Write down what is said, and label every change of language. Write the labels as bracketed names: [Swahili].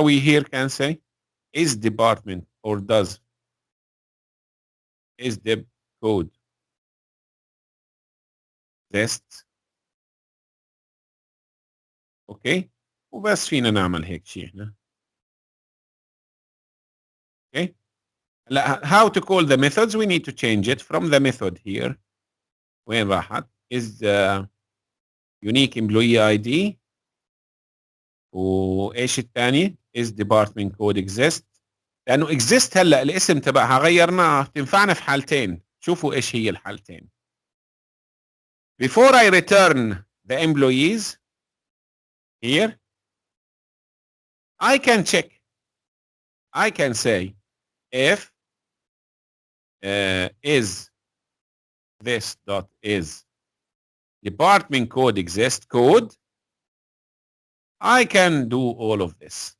[English] we here can say is department or does is the code exist. [Arabic] اوكي وبس فينا نعمل هيك شيء احنا. اوكي لا [English] how to call the methods we need to change it from the method here. [Arabic] وين راحت [English] is unique employee ID [Arabic] وايش الثاني [English] is department code exist [Arabic] لانه exist هلا الاسم تبعها غيرناه تنفعنا في حالتين. شوفوا ايش هي الحالتين. [English] Before I return the employees here I can check. I can say if is this dot is department code exist code I can do all of this.